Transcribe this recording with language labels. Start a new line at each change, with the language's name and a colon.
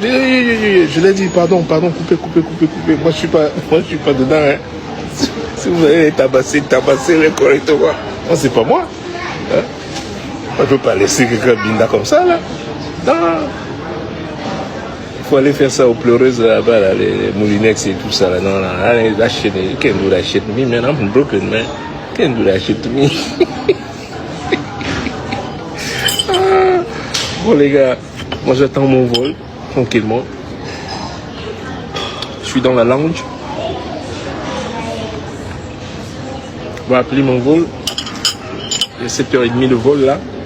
French: Je leur ai dit pardon, coupez. Moi je suis pas dedans. Hein? Si vous allez les tabasser les correctement. Moi c'est pas moi. Hein? Moi, je peux pas laisser quelqu'un binda comme ça là. Non. Il faut aller faire ça aux pleureuses là-bas, là, les Moulinex et tout ça là. Non, allez,
English: that shit, you can't do that shit to me, man. I'm from Brooklyn, man. You can't do that shit to me.
French: Bon les gars, moi j'attends mon vol, tranquillement. Je suis dans la lounge. On va appeler mon vol. Il y a 7h30 le vol là.